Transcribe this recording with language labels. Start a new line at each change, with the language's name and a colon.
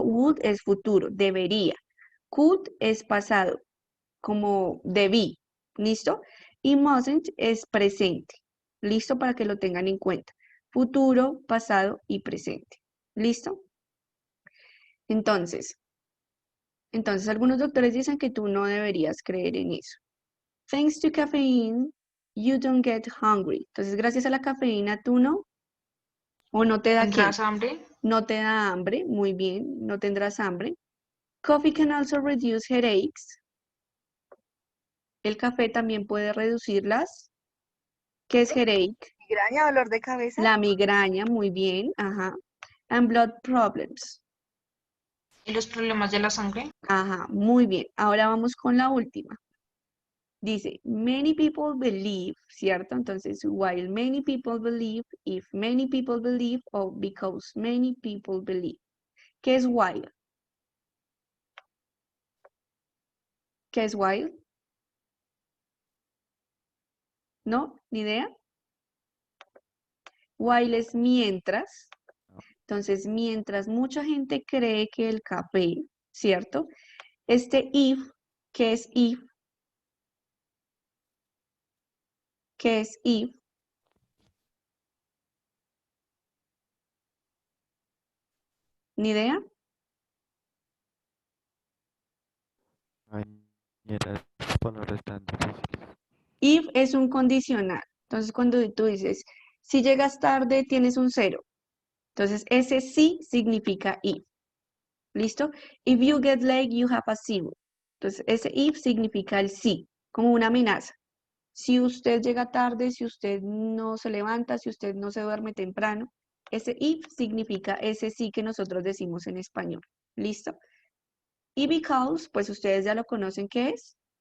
Spanish: Would es futuro, debería. Could es pasado, como debí. ¿Listo? Y mustn't es presente. ¿Listo? Para que lo tengan en cuenta. Futuro, pasado y presente. ¿Listo? Entonces, algunos doctores dicen que tú no deberías creer en eso.
English: Thanks to caffeine, you don't get hungry.
Spanish: Entonces, gracias a la cafeína, tú no, o no te da qué, ¿Tendrás hambre? no te da hambre, muy bien, no tendrás hambre.
English: Coffee can also reduce headaches.
Spanish: El café también puede reducirlas. ¿Qué es headache? Migraña, dolor de cabeza. La migraña, muy bien, ajá.
English: And blood problems.
Spanish: ¿Y los problemas de la sangre? Ajá, muy bien. Ahora vamos con la última. Dice,
English: many people believe,
Spanish: ¿cierto? Entonces,
English: while many people believe, if many people believe, o because many people believe.
Spanish: ¿Qué es while? ¿Qué es while? ¿No? ¿Ni idea? While es mientras. Entonces, mientras mucha gente cree que el café, ¿cierto? Este if, ¿qué es if? ¿Qué es if? ¿Ni idea? Ay, mira, estas palabras tan difíciles. If es un condicional. Entonces, cuando tú dices, si llegas tarde, tienes un 0. Entonces, ese sí significa if. ¿Listo?
English: If you get late, you have a 0.
Spanish: Entonces, ese if significa el sí, como una amenaza. Si usted llega tarde, si usted no se levanta, si usted no se duerme temprano, ese if significa ese sí que nosotros decimos en español. ¿Listo? Y because, pues ustedes ya lo conocen, ¿qué es?